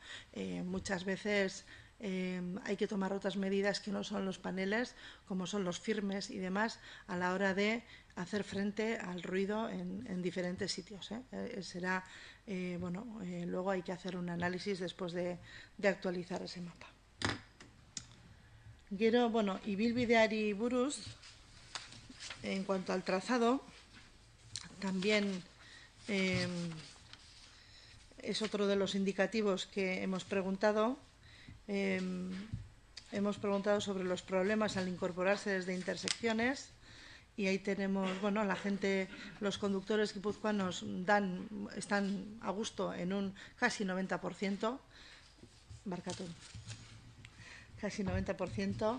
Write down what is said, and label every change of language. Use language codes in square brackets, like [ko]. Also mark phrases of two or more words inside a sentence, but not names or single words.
[es] Muchas veces hay que tomar otras medidas que no son los paneles, como son los firmes y demás, a la hora de hacer frente al ruido en diferentes sitios. Luego hay que hacer un análisis después de actualizar ese mapa. [eu] Gero, ibilbideari buruz, [es] en cuanto al trazado, también es otro de los indicativos que hemos preguntado. Hemos preguntado sobre los problemas al incorporarse desde intersecciones, y ahí tenemos, la gente, los conductores guipuzcoanos están a gusto en un casi 90%, casi 90%.